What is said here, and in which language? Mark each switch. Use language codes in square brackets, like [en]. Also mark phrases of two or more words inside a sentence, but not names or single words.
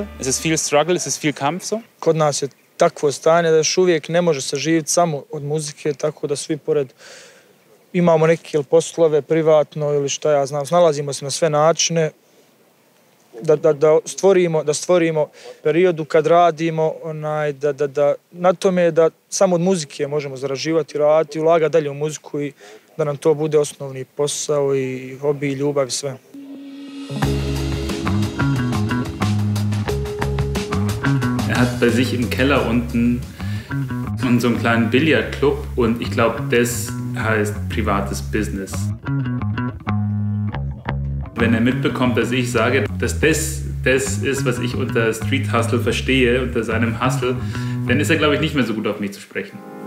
[de] Ist es viel Struggle, ist es viel Kampf so? [bs] Kod nas je takvo stanje da još uvijek ne može se živjeti samo od muzike, tako da svi pored imamo neke poslove privatno ili šta ja znam, snalazimo se na sve načine da stvorimo periodu kad radimo, da na tome je da samo od muzike možemo zarađivati, raditi, ulagati dalje u muziku i da nam to bude osnovni posao i hobi i ljubav i sve. [de] Er hat bei sich im Keller unten so einen kleinen Billardclub und ich glaube, das heißt privates Business. Wenn er mitbekommt, dass ich sage, dass das ist, was ich unter [en] Street Hustle [de] verstehe, unter seinem Hustle, dann ist er, glaube ich, nicht mehr so gut auf mich zu sprechen.